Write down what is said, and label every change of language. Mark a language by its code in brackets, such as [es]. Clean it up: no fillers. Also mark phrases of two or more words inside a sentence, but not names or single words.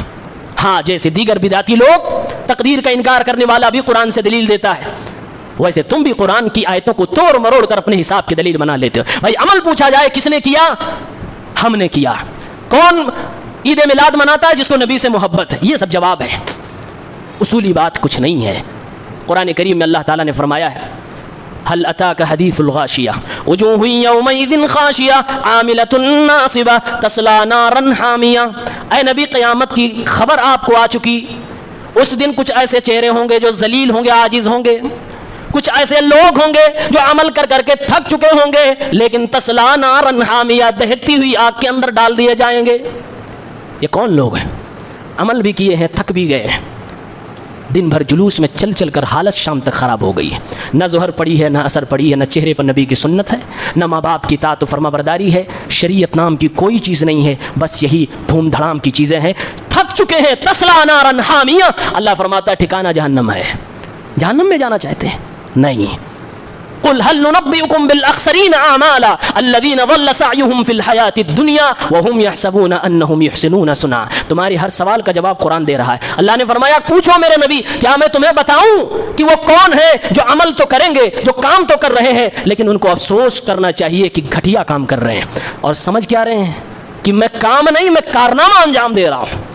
[hi] हाँ, जैसे दीगर बिदाती लोग तकदीर का इनकार करने वाला भी कुरान से दलील देता है, वैसे तुम भी कुरान की आयतों को तोड़ मरोड़ कर अपने हिसाब की दलील बना लेते हो। भाई अमल पूछा जाए किसने किया? हमने किया। कौन ईद मिलाद मनाता है? जिसको नबी से मोहब्बत है। ये सब जवाब है, उसूली बात कुछ नहीं है। [ar] कुरान करीम में अल्लाह ताला ने फरमाया है, هل أتاك حديث الغاشية وجوه يومئذ خاشعة عاملة ناصبة تصلى نارا حامية. [hi] ऐ नबी, क़यामत की खबर आपको आ चुकी। उस दिन कुछ ऐसे चेहरे होंगे जो जलील होंगे, आजिज होंगे। कुछ ऐसे लोग होंगे जो अमल कर करके थक चुके होंगे, लेकिन [ar] تصلى نارا حامية, [hi] दहकती हुई आग के अंदर डाल दिए जाएंगे। ये कौन लोग हैं? अमल भी किए हैं, थक भी गए हैं, दिन भर जुलूस में चल चल कर हालत शाम तक ख़राब हो गई है। न ज़ोहर पड़ी है, न असर पड़ी है, न चेहरे पर नबी की सुन्नत है, न माँ बाप की तात फरमा बरदारी है। शरीयत नाम की कोई चीज़ नहीं है, बस यही धूम धड़ाम की चीज़ें हैं। थक चुके हैं। [ar] تصلى نارا حامية, [hi] अल्लाह फरमाता है ठिकाना जहन्नम है। जहन्नम में जाना चाहते हैं? [ar] नहीं। قل هل ننبئكم بالأخسرين أعمالا الذين ضل سعيهم في الحياة الدنيا وهم يحسبون أنهم يحسنون صنعا. [hi] तुम्हारे हर सवाल का जवाब कुरान दे रहा है। अल्लाह ने फरमाया, पूछो मेरे नबी, क्या मैं तुम्हें बताऊं कि वो कौन है जो अमल तो करेंगे, जो काम तो कर रहे हैं, लेकिन उनको अफसोस करना चाहिए कि घटिया काम कर रहे हैं। और समझ क्या रहे हैं कि मैं काम नहीं, मैं कारनामा अंजाम दे रहा हूं।